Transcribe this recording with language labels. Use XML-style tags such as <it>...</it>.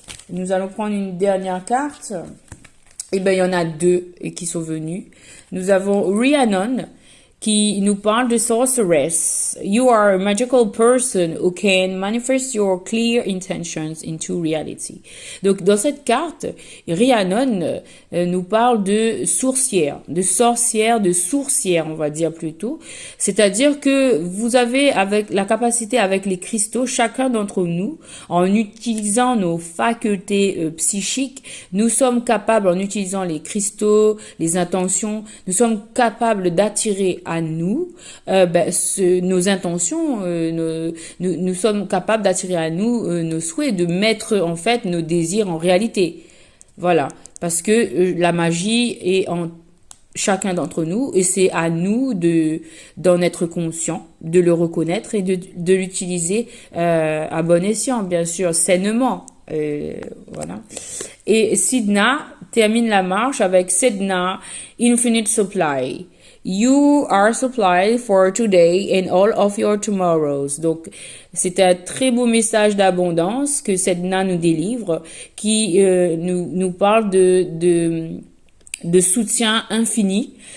<fr>Nous allons prendre une dernière carte. Il y en a deux qui sont venus. Nous avons Rhiannon qui nous parle de sorceress.</fr> <en>You are a magical person who can manifest your clear intentions into reality.</en> <fr>Donc, dans cette carte, Rhiannon nous parle de sorcière, de sourcière, on va dire plutôt. C'est-à-dire que vous avez avec la capacité avec les cristaux, chacun d'entre nous, en utilisant nos facultés psychiques, nous sommes capables, en utilisant les cristaux, les intentions, nous sommes capables d'attirer à nous nos intentions, nous sommes capables d'attirer à nous nos souhaits, de mettre en fait nos désirs en réalité. Voilà, parce que la magie est en chacun d'entre nous et c'est à nous d'en être conscient, de le reconnaître et de l'utiliser à bon escient, bien sûr, sainement. Voilà. Et Sedna termine la marche avec Sedna Infinite Supply.</fr> <en>You are supplied for today and all of your tomorrows.</en> <fr>Donc, c'est un très beau message d'abondance que Sedna nous délivre, qui nous parle de soutien infini.</fr>